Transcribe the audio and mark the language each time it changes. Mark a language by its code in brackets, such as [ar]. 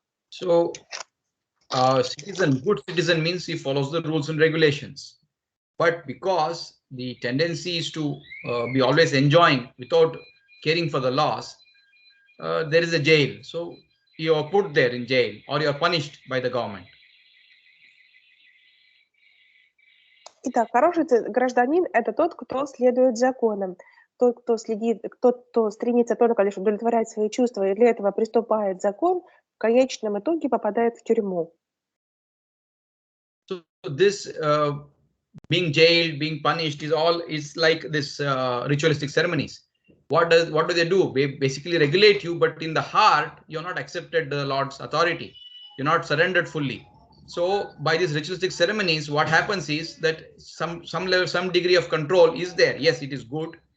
[en] So, good citizen means he follows the rules and regulations. But because the tendency is to be always enjoying without caring for the laws, there is a jail. So you are put there in jail or you are punished by the government. [ru] Итак, хороший гражданин – это тот, кто следует законам, тот, кто стремится только лишь удовлетворять свои чувства и для этого приступает закон, в конечном итоге попадает в тюрьму. [en] So this being jailed, being punished is like this ritualistic ceremonies. What do they do? They basically regulate you, but in the heart you're not accepted the Lord's authority. You're not surrendered fully. So by these ritualistic ceremonies, what happens is that some level, some degree of control is there. Yes, it is good.